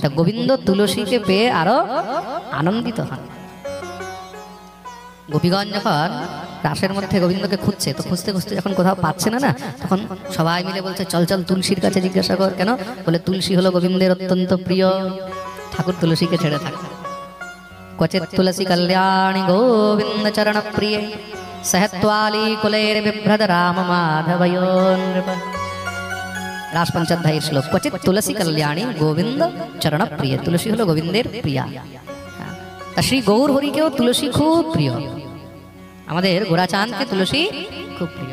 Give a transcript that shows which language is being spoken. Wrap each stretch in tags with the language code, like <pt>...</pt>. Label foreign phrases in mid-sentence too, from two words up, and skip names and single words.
<bn>তা গোবিন্দ তুলসীকে পেয়ে আরো আনন্দিত হন। গোপীগণ যখন রাসের মধ্যে গোবিন্দকে খুঁজছে, তো খুঁজতে খুঁজতে যখন কোথাও পাচ্ছে না, তখন সবাই মিলে বলছে চল চল তুলসীর কাছে জিজ্ঞাসা কর। কেন বলে তুলসী হলো গোবিন্দের অত্যন্ত প্রিয়, ঠাকুর তুলসীকে ছেড়ে থাকে।</bn> <sa>क्वचित् तुलसी कल्याणी गोविंद चरण प्रिय सहत्वाली कुलेर बिभ्रद राम माधवयोन्नृप। रास पंचाध्यायी श्लोक। क्वचित् तुलसी कल्याणी गोविंद चरण प्रिय,</sa> <bn>তুলসী হলো গোবিন্দের প্রিয়া। শ্রী গৌর হরিকেও তুলসী খুব প্রিয়, আমাদের গোরাচাঁদকে তুলসী খুব প্রিয়।</bn>